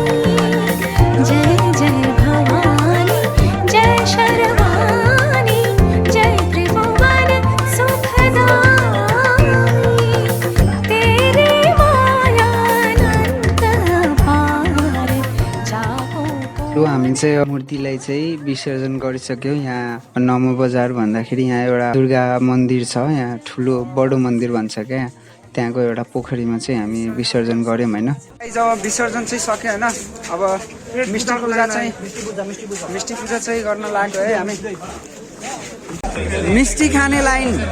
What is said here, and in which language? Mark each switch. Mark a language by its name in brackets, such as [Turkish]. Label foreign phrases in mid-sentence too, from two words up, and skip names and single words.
[Hindi] जय जय भवानी जय शर्वाणी जय त्रिभुवन सुखदाई। तेरी मायानन्त पार जाओ। [Nepali] हामी चाहिँ मूर्तिलाई चाहिँ विसर्जन गरिसक्यौँ। यहाँ नमो बजार भन्दाखेरि यहाँ एउटा दुर्गा मन्दिर छ, यहाँ ठुलो बडो मन्दिर भन्छ क्या, त्यहाँको एउटा पोखरीमा चाहिँ हामी विसर्जन गऱ्यौँ होइन। जब विसर्जन चाहिँ सक्यो होइन, अब मिष्टी पूजा चाहिँ गर्न लाग्यो है हामी। मिष्टी खाने लाइन